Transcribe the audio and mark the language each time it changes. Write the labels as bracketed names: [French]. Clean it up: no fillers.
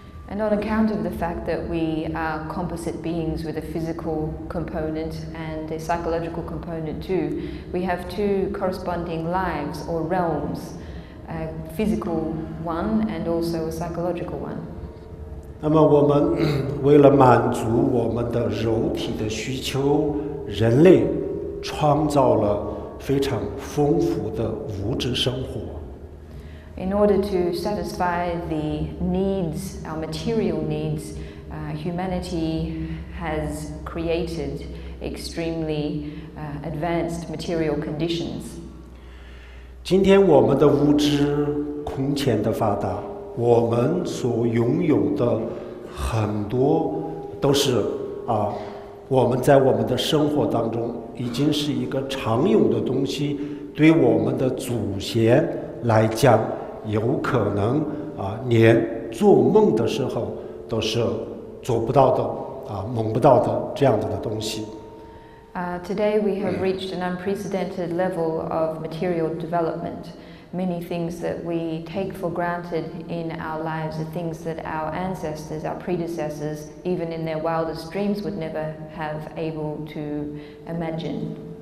[English] And on account of the fact that we are composite beings with a physical component and a psychological component too, we have two corresponding lives or realms, a physical one and also a psychological one. [Chinese] 那么我们为了满足我们的肉体的需求，人类创造了非常丰富的物质生活。 [English] In order to satisfy the needs, our material needs, humanity has created extremely advanced material conditions. [Chinese] 今天我们的物质空前的发达，我们所拥有的很多都是我们在我们的生活当中已经是一个常用的东西，对我们的祖先来讲，有可能连做梦的时候都是做不到的梦不到的这样子的东西。 [English] Today we have reached an unprecedented level of material development. Many things that we take for granted in our lives are things that our ancestors, our predecessors, even in their wildest dreams would never have able to imagine.